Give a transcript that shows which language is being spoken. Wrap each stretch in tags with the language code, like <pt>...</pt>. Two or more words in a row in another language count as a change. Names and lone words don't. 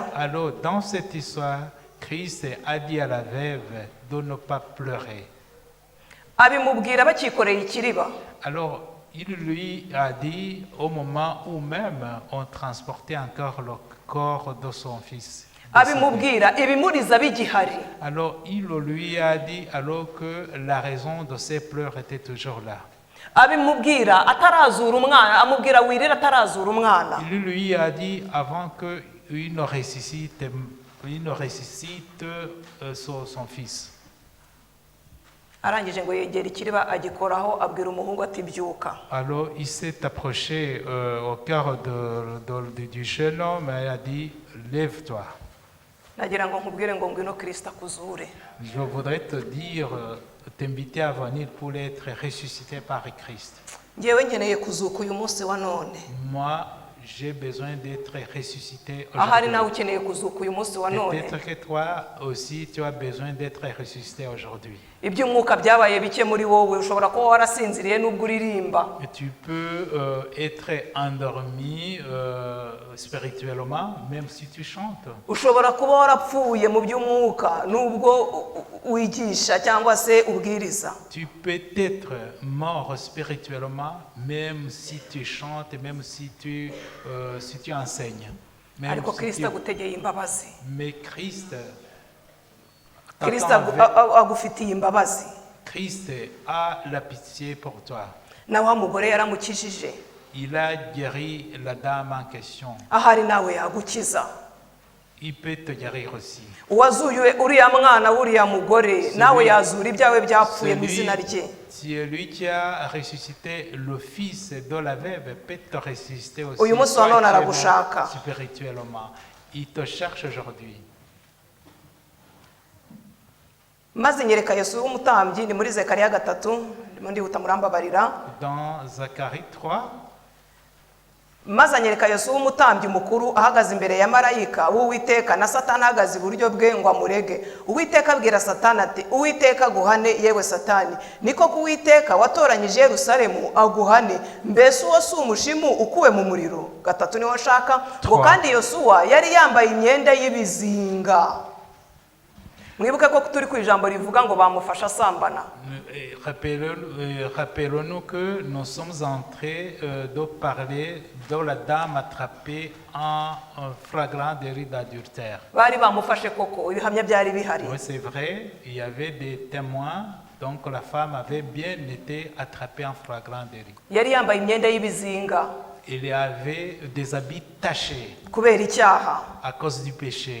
<fr>Alors dans cette histoire, Christ a dit à la veuve de ne pas pleurer.</fr> <rw>Abimubwira bakikoreye ikiriba.</rw> <fr>Alors, il lui a dit au moment où même on transportait encore le corps de son fils.</fr> <rw>Abimubwira ibimuriza bigihari.</rw> <fr>Alors, il lui a dit alors que la raison de ses pleurs était toujours là.</fr> <rw>Abimubwira atarazura umwana, amubwira wirira atarazura umwana.</rw> <fr>Il lui a dit avant qu'il ne ressuscite son fils.</fr> <rw>Arangije ngo yegera ikiriba agikoraho abwira umuhungu ati byuka.</rw> <fr>Alors, il s'est approché au cœur du jeune homme et a dit, lève-toi.</fr> <rw>Nagira ngo nkubwire ngo ngwino Kristo akuzure.</rw> <fr>Je voudrais te dire, t'inviter à venir pour être ressuscité par Christ.</fr> <rw>Ngewe nkeneye kuzuka uyu munsi wa none.</rw> <fr>Moi, j'ai besoin d'être ressuscité</fr> <rw>Ahari nawe</rw> <fr>aujourd'hui.</fr> <rw>ukeneye kuzuka uyu munsi wa none.</rw> <fr>Peut-être que toi aussi, tu as besoin d'être ressuscité aujourd'hui.</fr> <rw>iby'umwuka byabaye bike muri wowe, ushobora kuba warasinziriye n'ubwo uririmba.</rw> <fr>Et tu peux être endormi spirituellement, même si tu chantes.</fr> <rw>Ushobora kuba warapfuye mu by'umwuka n'ubwo wigisha cyangwa se ubwiriza.</rw> <fr>Tu peux être mort spirituellement, même si tu chantes, même si tu enseignes. Même</fr> <rw>Ariko</rw> <fr>si</fr> <rw>Kristo</rw> <fr>tu-</fr> <rw>agutegeye imbabazi.</rw> <fr>Mais Christ</fr> <rw>Kristo</rw> <fr>t'attend avec-</fr> <rw>agufitiye imbabazi.</rw> <fr>Christ a la pitié pour toi.</fr> <rw>Na wa mugore yaramukijije.</rw> <fr>Il a guéri la dame en question.</fr> <rw>Ahari nawe yagukiza.</rw> <fr>Il peut te guérir aussi.</fr> <rw>Uwazuye uriya mwana w'uriya mugore nawe yazura ibyawe byapfuye mu izina rye.</rw> <fr>Celui qui a ressuscité le fils de la veuve peut te ressusciter aussi.</fr> <rw>Uyu munsi wa none aragushaka.</rw> <fr>Spirituellement. Il te cherche aujourd'hui.</fr> <rw>Maze nyereka Yesu w'umutambyi, ni muri Zekariya 3, ndimo ndihuta murambabarira.</rw> <fr>Dans Zacharie 3,</fr> <rw>Maze anyereka Yesu w'umutambyi mukuru ahagaze imbere ya marayika w'Uwiteka na Satani ahagaze iburyo bwe ngo amurege. Uwiteka abwira Satani ati, Uwiteka guhane yewe Satani, niko ku Uwiteka watoranyije Yerusalemu aguhane, mbese uwo si umushimu ukuwe mu muriro. 3 niho nshaka ngo kandi Yosuwa yari yambaye imyenda y'ibizinga. Mwibuke ko turi ku ijambo rivuga ngo bamufasha asambana.</rw> <fr>rappelons-nous que nous sommes en train de parler de la dame attrapée en flagrant délit d'adultère.</fr> <rw>Bari bamufashe koko, ibihamya byari bihari.</rw> <fr>Oui, c'est vrai, il y avait des témoins, donc la femme avait bien été attrapée en flagrant délit.</fr> <rw>Yari yambaye imyenda y'ibizinga</rw> <fr>Il y avait des habits tachés</fr> <rw>kubera icyaha.</rw> <fr>à cause du péché.</fr>